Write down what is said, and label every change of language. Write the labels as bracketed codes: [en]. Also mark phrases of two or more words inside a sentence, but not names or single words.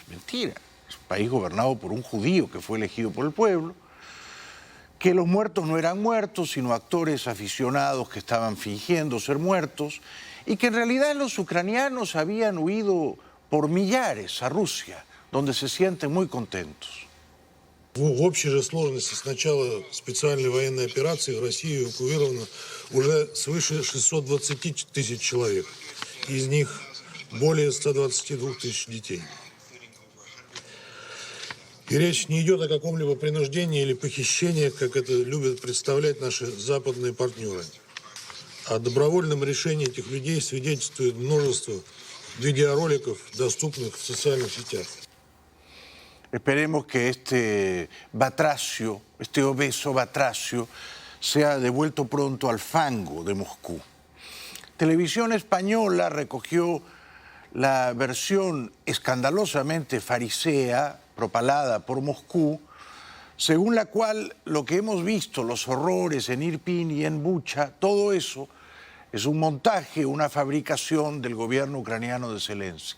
[es] Mentira, es un país gobernado por un judío que fue elegido por el pueblo, que los muertos no eran muertos, sino actores aficionados que estaban fingiendo ser muertos, y que en realidad los ucranianos habían huido por millares a Rusia, donde se sienten muy contentos. [ru] В общей же сложности с начала специальной военной операции в России эвакуировано уже свыше 620 тысяч человек. Из них более 122 тысяч детей. И речь не идет о каком-либо принуждении или похищении, как это любят представлять наши западные партнеры. О добровольном решении этих людей свидетельствует множество видеороликов, доступных в социальных сетях. [es] Esperemos que este batracio, este obeso batracio, sea devuelto pronto al fango de Moscú. Televisión Española recogió la versión escandalosamente farisea, propalada por Moscú, según la cual lo que hemos visto, los horrores en Irpin y en Bucha, todo eso es un montaje, una fabricación del gobierno ucraniano de Zelensky.